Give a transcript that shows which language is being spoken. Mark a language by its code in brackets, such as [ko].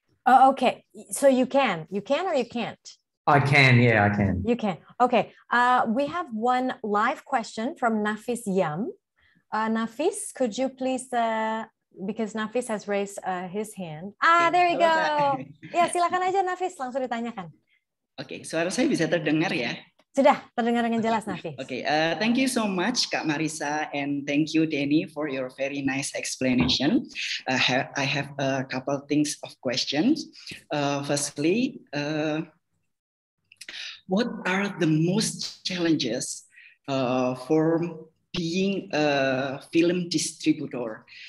[en] Oh, okay. So you can or you can't? I can, yeah, I can. You can. Okay. We have one live question from Nafis Yam. Nafis, could you please, because Nafis has raised his hand. There you go. [id] Ya, silakan aja Nafis, langsung ditanyakan. Oke, suara saya bisa terdengar ya? Sudah terdengar dengan jelas, Nafis. [en] Okay, thank you so much, Kak Marissa, and thank you, Danny, for your very nice explanation. I have a couple things of questions. Firstly, what are the most challenges for being a film distributor?